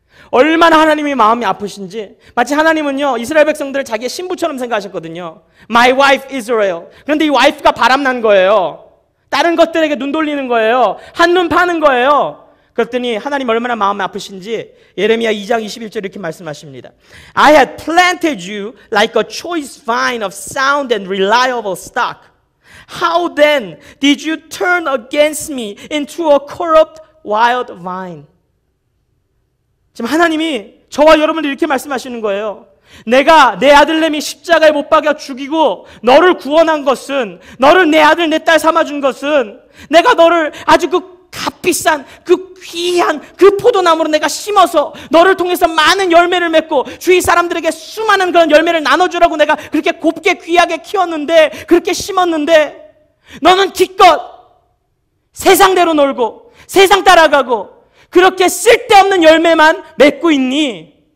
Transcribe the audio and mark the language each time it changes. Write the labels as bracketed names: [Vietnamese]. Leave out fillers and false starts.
[Korean] 얼마나 하나님이 마음이 아프신지 마치 하나님은요 이스라엘 백성들을 자기의 신부처럼 생각하셨거든요. [English] My wife Israel. [Korean] 그런데 이 와이프가 바람난 거예요. 다른 것들에게 눈 돌리는 거예요. 한눈 파는 거예요. 그랬더니 하나님 얼마나 마음이 아프신지 예레미야 2장 21절 이렇게 말씀하십니다. [English] I had planted you like a choice vine of sound and reliable stock. How then did you turn against me into a corrupt wild vine? [Korean] 지금 하나님이 저와 여러분들 이렇게 말씀하시는 거예요. 내가 내 아들내미 십자가에 못 박아 죽이고 너를 구원한 것은, 너를 내 아들 내 딸 삼아준 것은 내가 너를 아주 그 값비싼 그 귀한 그 포도나무로 내가 심어서 너를 통해서 많은 열매를 맺고 주위 사람들에게 수많은 그런 열매를 나눠주라고 내가 그렇게 곱게 귀하게 키웠는데, 그렇게 심었는데 너는 기껏 세상대로 놀고 세상 따라가고 그렇게 쓸데없는 열매만 맺고 있니?